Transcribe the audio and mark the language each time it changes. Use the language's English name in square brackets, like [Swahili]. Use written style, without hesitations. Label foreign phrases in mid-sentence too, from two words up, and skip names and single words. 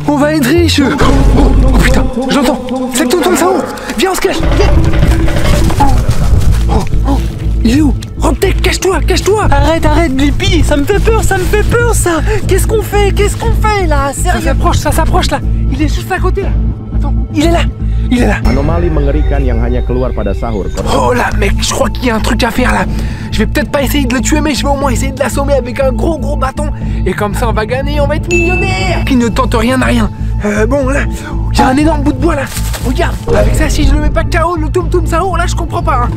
[French] On va être riche. Oh putain, j'entends. C'est le Tum Tum Saour. Viens, on se cache. Oh, il est où? Robtex, cache-toi, cache-toi. Arrête, Blippi, ça me fait peur ça. Qu'est-ce qu'on fait là? Sérieux? Ça s'approche là. Il est juste à côté là. Attends, il est là. [Indonesian] Anomali mengerikan yang hanya keluar pada sahur. [French] Oh là mec, je crois qu'il y a un truc à faire là. Je vais peut-être pas essayer de le tuer, mais je vais au moins essayer de l'assommer avec un gros bâton. Et comme ça on va gagner, on va être millionnaire. Qui ne tente rien à rien. Bon là, il y a un énorme bout de bois là. Regarde, avec ça si je le mets pas KO, le Tum Tum Saour là je comprends pas hein.